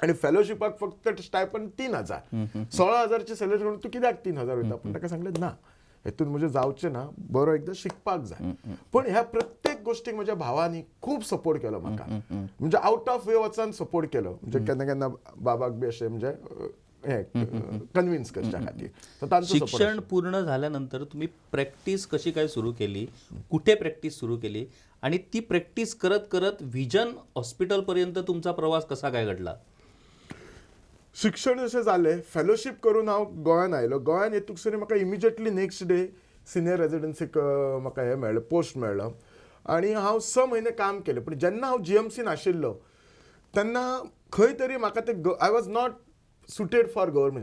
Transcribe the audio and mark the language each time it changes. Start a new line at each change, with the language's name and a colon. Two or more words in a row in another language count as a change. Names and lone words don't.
Konkani: आणि फेलोशिपाक फक्त स्टायपन 3,000 16,000ची सॅलरी करून तू कित्याक 3,000 वयता. पण ताका सांगलें ना, हेतून म्हजें जावचें ना, बरो एकदां शिकपाक जाय. पण ह्या प्रत्येक गोष्टीक म्हज्या भावानी खूब सपोर्ट केलो म्हाका, म्हणजे
English: out of way
Konkani: वचून सपोर्ट केलो. म्हणजे केन्ना केन्ना बाबाक बी अशें म्हणजे हे कन्विन्स करच्या खातीर. तर तांचो support
Marathi: शिक्षण पूर्ण झाल्यानंतर तुम्ही प्रॅक्टिस कशी काय सुरू केली, कुठे प्रॅक्टिस सुरू केली आणि ती प्रॅक्टिस करत करत व्हिजन हॉस्पिटलपर्यंत तुमचा प्रवास कसा काय घडला?
Konkani: शिक्षण जशें जालें, फेलोशीप करून हांव गोंयांत आयलो. गोंयांत येतूसर म्हाका
English: immediately next day
Konkani: सिनियर रेजिडेंसीक म्हाका हे मेळ्ळें, पोस्ट मेळ्ळो आनी हांव 6 म्हयने काम केलें. पूण जेन्ना हांव GMCन आशिल्लो तेन्ना खंय तरी म्हाका ते
English: I was not suited for government.